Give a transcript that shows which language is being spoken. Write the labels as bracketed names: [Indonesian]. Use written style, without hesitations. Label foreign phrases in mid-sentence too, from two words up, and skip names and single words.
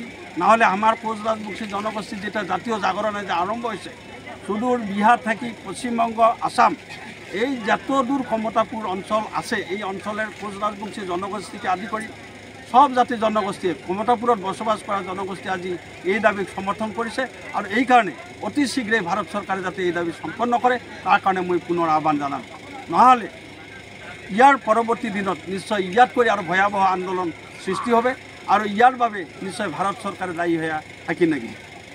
[Rangpuri] নাহলে আমার কোচ রাজবংশী জনগোষ্ঠীর যেটা জাতীয় জাগরণে যে আরম্ভ হয়েছে সুদূর বিহার থেকে পশ্চিমবঙ্গ আসাম এই যত দূর ক্ষমতাপুর অঞ্চল আছে এই অঞ্চলের কোচ রাজবংশী জনগোষ্ঠীকে আদি করে সব জাতির জনগোষ্ঠী ক্ষমতাপুরত বসবাস করা জনগোষ্ঠী আজি এই দাবি সমর্থন করেছে। আর এই কারণে অতি শীঘ্রে ভারত সরকারে যাতে এই দাবি সম্পন্ন করে তার কারণে মই পুনর আহ্বান জানাম। নহলে ইয়ার পরবর্তী দিনত নিশ্চয় ইয়াত করে আর ভয়াবহ আন্দোলন সৃষ্টি হবে আর ইয়ার বাবে নিশ্চয় ভারত সরকারে দায়ী হয়ে থাকি নাকি।